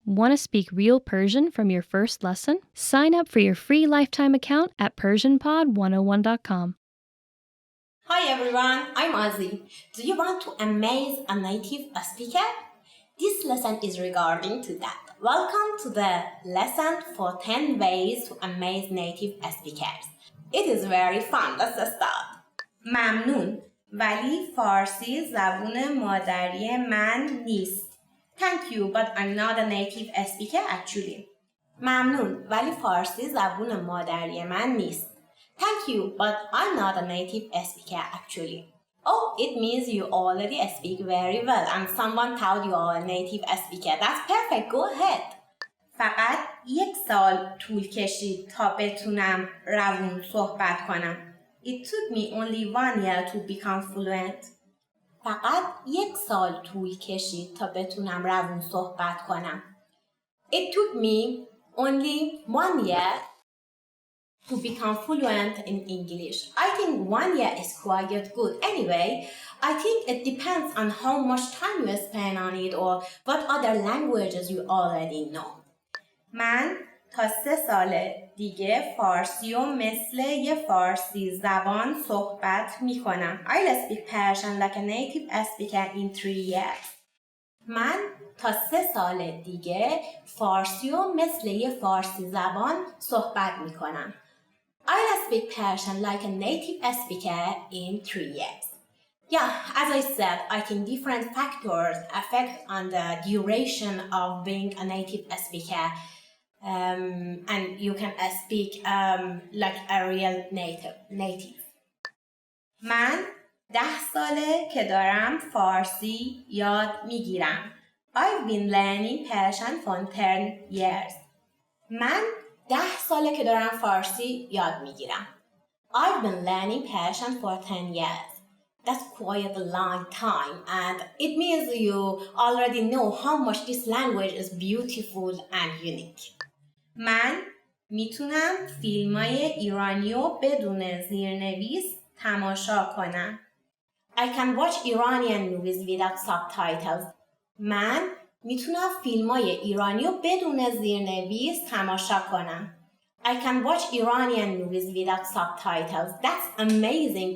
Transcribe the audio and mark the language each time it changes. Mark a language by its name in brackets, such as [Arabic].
[English] Want to speak real Persian from your first lesson? Sign up for your free lifetime account at PersianPod101.com. Hi everyone, I'm Amaze. Do you want to amaze a native speaker? This lesson is regarding to that. Welcome to the lesson for 10 ways to amaze native speakers. It is very fun. Let's start. [Persian] ممنون ولی فارسی زبون مادری من نیست. [English] Thank you, but I'm not a native speaker actually. [Persian] ممنون ولی فارسی زبون مادری من نیست. [English] Thank you, but I'm not a native speaker actually. Oh, it means you already speak very well and someone told you are a native speaker. That's perfect, go ahead. [Persian] فقط 1 سال طول کشید تا بتونم روون صحبت کنم. [English] It took me only 1 year to become fluent. [Persian] فقط 1 سال طول کشید تا بتونم روون صحبت کنم. [English] It took me only 1 year to become fluent in English. I think 1 year is quite good. Anyway, I think it depends on how much time you spend on it or what other languages you already know. [Persian] من تا 3 سال دیگه فارسی و مثل یه فارسی زبان صحبت می کنم. [English] I'll speak Persian like a native speaker in 3 years. [Persian] من تا 3 سال دیگه فارسی و مثل یه فارسی زبان صحبت می کنم. [English] I'll speak Persian like a native speaker in 3 years. Yeah, as I said, I think different factors affect on the duration of being a native speaker. And you can speak like a real native. [Persian] من 10 ساله که دارم فارسی یاد میگیرم. [English] I've been learning Persian for 10 years. [Persian] من 10 ساله که دارم فارسی یاد میگیرم. [English] I've been learning Persian for 10 years. That's quite a long time and it means you already know how much this language is beautiful and unique. [Persian] من میتونم فیلمای ایرانی رو بدون زیرنویس تماشا کنم. [English] I can watch Iranian movies without subtitles. [Persian] من میتونم فیلمای ایرانی رو بدون زیرنویس تماشا کنم. [English] I can watch Iranian movies without subtitles. That's amazing.